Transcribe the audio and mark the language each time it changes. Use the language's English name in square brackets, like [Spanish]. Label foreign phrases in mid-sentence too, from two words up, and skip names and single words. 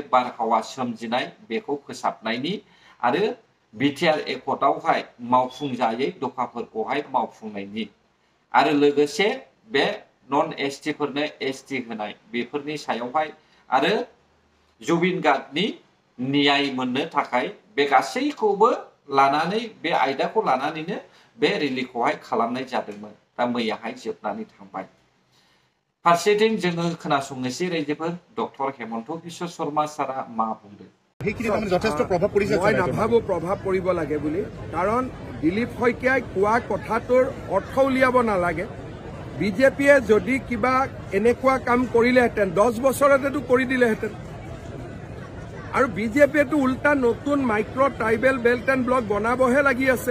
[Bodo] बारहावा सोमजिनाय बेखौ फोसाबनायनि आरो बिटिआर एकर्डआवहाय मावफुंजायै दफाफोरखौहाय मावफुंनायनि आरो लोगोसे बे नन एसटिफोरनो एसटि होनाय बेफोरनि सायावहाय आरो जुबिन गार्डनि न्याय मोननो थाखाय बे गासैखौबो लानानै बे आयदाखौ लानानैनो बे रेलिखौहाय खालामनाय जादोंमोन। दा मैयाहाय जोबनानै थांबाय। फारसेथिं जोङो खोनासंनोसै रायजोफोर डक्टर हेमन्त बिश्व शर्मा सारा मा बुंदों। [Assamese] মই নাভাবো প্ৰভাৱ পৰিব লাগে বুলি, কাৰণ দিলীপ শইকীয়াই কোৱা কথাটোৰ অৰ্থ উলিয়াব নালাগে। বিজেপিয়ে যদি কিবা এনেকুৱা কাম কৰিলেহেঁতেন 10 বছৰতেতো কৰি দিলেহেঁতেন। আৰু বিজেপিয়েতো উল্টা নতুন [English] micro tribal belt and block [Assamese] বনাবহে লাগি আছে।